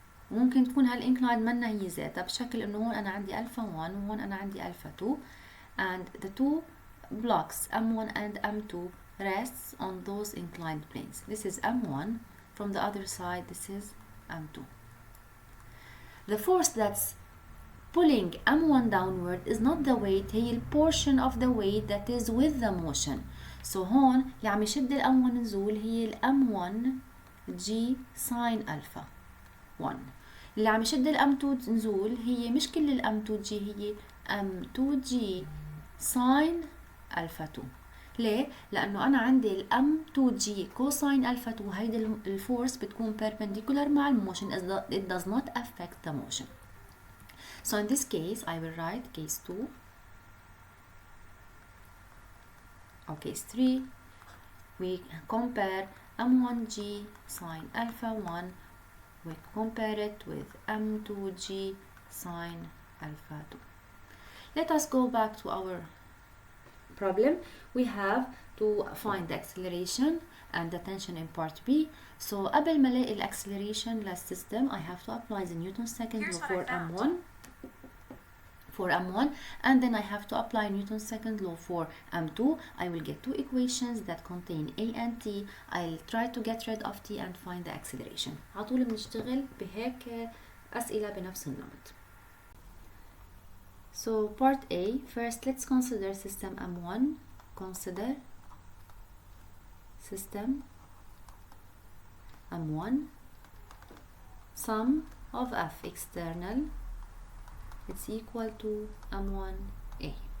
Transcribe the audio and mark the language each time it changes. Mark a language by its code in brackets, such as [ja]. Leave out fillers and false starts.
[ar] ممكن تكون هالinclined منا هي ذاتها بشكل انه هون انا عندي alpha 1 وهون انا عندي alpha 2 [en] and the two blocks M1 and M2 rests on those inclined planes. This is M1, from the other side this is M2. The force that's pulling M1 downward is not the weight, هي ال portion of the weight that is with the motion. [ar] So هون اللي عم يشد ال M1 نزول هي ال M1 G sin alpha 1. اللي عم يشد ال M2 نزول هي مش كل ال M2G، هي M2G sin alpha 2. ليه؟ لأنه أنا عندي ال M2G cosine alpha 2 هيدي الفورس بتكون perpendicular مع الموشن. [en] It does not affect the motion. So in this case I will write case 2 or case 3. We compare M1G sin alpha 1, we compare it with M2G sin alpha 2. Let us go back to our problem. We have to find the acceleration and the tension in part B. So [ar] قبل ما الاقي [en] acceleration للسيستم I have to apply the Newton's second law for M1 and then I have to apply Newton's second law for M2. I will get two equations that contain A and T. I'll try to get rid of T and find the acceleration. [ar] عطول بنشتغل بهيك أسئلة بنفس النمط. [en] So part A, first let's consider system M1. Consider system M1. Sum of F external, it's equal to M1A.